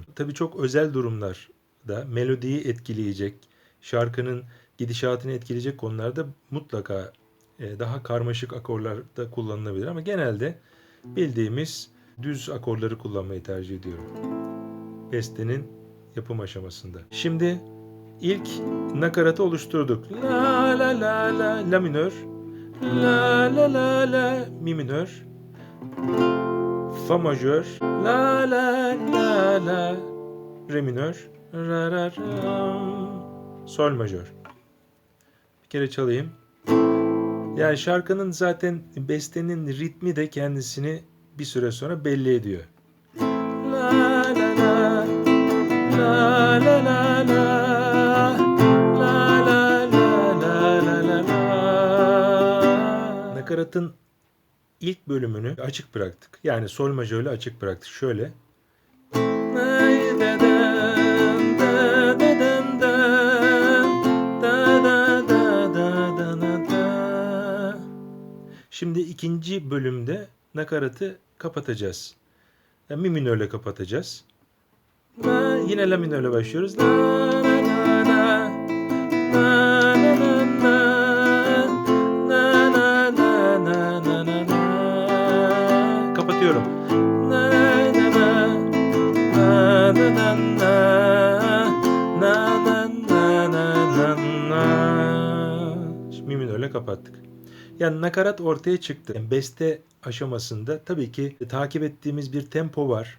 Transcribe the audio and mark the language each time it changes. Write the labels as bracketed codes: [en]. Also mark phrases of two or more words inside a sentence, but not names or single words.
[tr] Tabii çok özel durumlarda melodiyi etkileyecek, şarkının gidişatını etkileyecek konularda mutlaka daha karmaşık akorlar da kullanılabilir ama genelde bildiğimiz düz akorları kullanmayı tercih ediyorum bestenin yapım aşamasında. Şimdi ilk nakaratı oluşturduk. La la la la la minör, la la la la mi minör, fa majör, la la la la re minör, ra ra ra, sol majör. Bir kere çalayım. Yani şarkının zaten bestenin ritmi de kendisini bir süre sonra belli ediyor. La la la la la la la la la la la la. Nakaratın ilk bölümünü açık bıraktık. Yani sol majörle açık bıraktık. Şöyle. Şimdi ikinci bölümde nakaratı kapatacağız. Yani mi minörle kapatacağız. Yine la minörle başlıyoruz. La la la la la la la. Kapatıyorum. Şimdi mi minörle kapattık. Yani nakarat ortaya çıktı. Yani beste aşamasında tabii ki takip ettiğimiz bir tempo var.